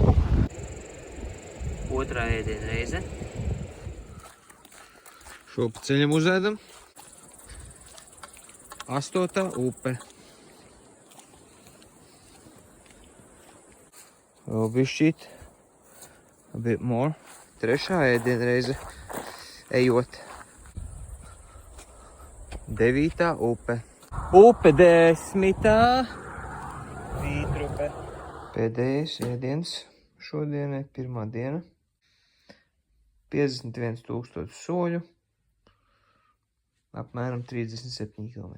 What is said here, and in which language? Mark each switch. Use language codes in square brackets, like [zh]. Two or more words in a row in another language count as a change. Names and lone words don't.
[lv] Otrā ēdiena reize. Šo pa ceļam uzēdam. 8. upe. Vēl bišķīt. [en] A bit more. 3. [lv] ēdiena reize ejot. 9. upe. Upe 10. Vītrupe. Pēdējais ēdiens šodienai, pirmā diena. 51,000 soļu. Apmēram 37 km.